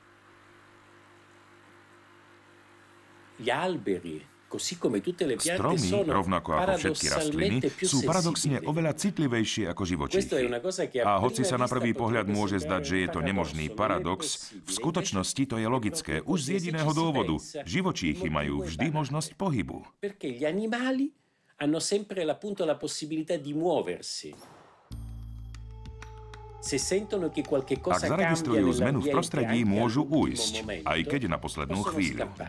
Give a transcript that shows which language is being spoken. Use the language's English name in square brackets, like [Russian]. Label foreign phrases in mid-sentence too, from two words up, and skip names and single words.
[Slovak] Stromy, rovnako ako všetky rastliny, sú paradoxne oveľa citlivejšie ako živočíchy. A hoci sa na prvý pohľad môže zdať, že je to nemožný paradox, v skutočnosti to je logické už z jediného dôvodu. Živočíchy majú vždy možnosť pohybu. [Italian] Hanno sempre appunto la possibilità di muoversi. [Slovak] Ak zaregistrujú zmenu v prostredí, môžu ujsť, aj keď na poslednú chvíľu.